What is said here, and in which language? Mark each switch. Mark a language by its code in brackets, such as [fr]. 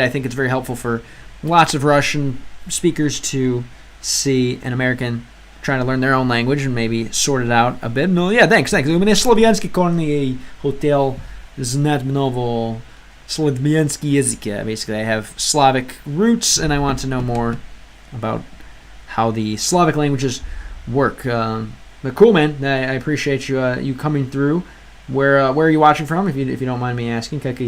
[en] I think it's very helpful for lots of Russian speakers to see an American trying to learn their own language and maybe sort it out a bit. No, yeah, thanks. [ru] У меня славянский корни и хотел знать много славянский язык. [en] Basically, I have Slavic roots, and I want to know more about how the Slavic languages work. But cool, man. I appreciate you coming through where are you watching from, if you don't mind me asking?